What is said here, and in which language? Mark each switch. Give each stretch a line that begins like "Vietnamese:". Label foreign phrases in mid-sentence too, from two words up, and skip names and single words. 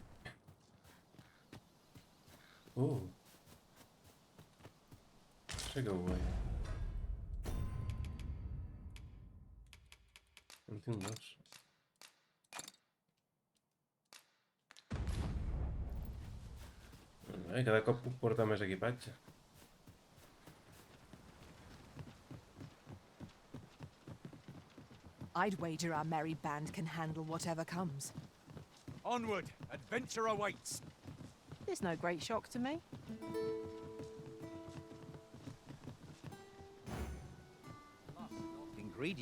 Catalan: Sí que guai. En tinc dos. Cada cop puc portar més equipatge.
English: I'd wager our merry band can handle whatever comes. Onward, adventure awaits. There's no great shock to me. Ingredient.